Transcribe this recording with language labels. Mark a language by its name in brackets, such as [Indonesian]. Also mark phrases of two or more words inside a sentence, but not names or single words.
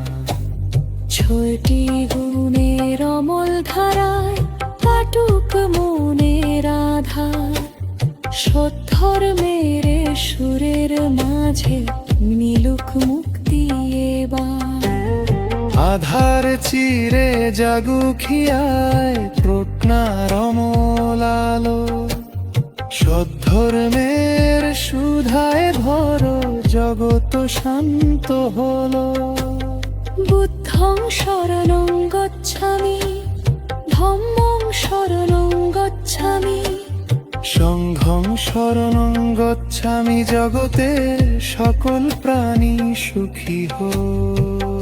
[Bangla] ছয়টি গুণের অমল ধারায় কাটুক মনের আধার, সদ্ধর্মের সুরের মাঝে মিলুক মুক্তি এবার। আধার চিরে জাগুক হিয়ায় প্রজ্ঞার অমল আলো, সদ্ধর্মের সুধায় ভর জগৎ শান্ত হলো। [Pali] বুদ্ধং শরণং গচ্ছামি, ধম্মং শরণং গচ্ছামি, সংঘং শরণং গচ্ছামি, [Bangla] জগতের সকল প্রাণী সুখী হোক।